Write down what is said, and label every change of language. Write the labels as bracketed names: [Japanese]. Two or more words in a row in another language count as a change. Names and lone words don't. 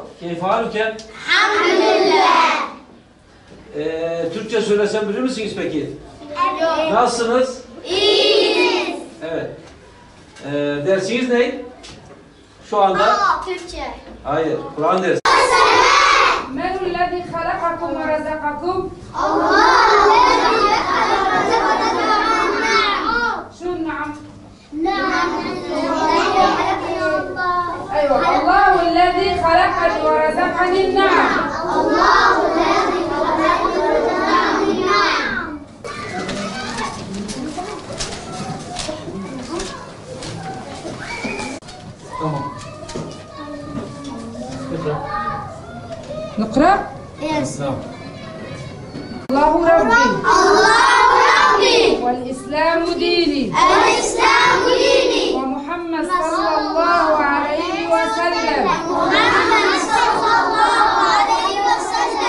[Arabic] كيف حالكم? [Turkish] Elhamdülillah. Türkçe söylesem bilir misiniz peki? Evet. Nasılsınız? İyiyiz. Evet. Dersiniz ne? Şu anda? Türkçe. Hayır. Kur'an dersi. [Arabic] من الذي خلقكم ورزقكم؟ الله الذي خلق رزقنا. شو نعم؟ نعم. أيوة الله الذي خلقني ورزقني النعم. الله الذي خلق رزقنا. [Turkish] Tamam. Lütfen. [Arabic] نقرأ؟ [Turkish] Tamam. [Arabic] الله ربي الله ربي. والإسلام ديني الإسلام ديني. ومحمد صلى الله عليه وسلم محمد صلى الله عليه وسلم.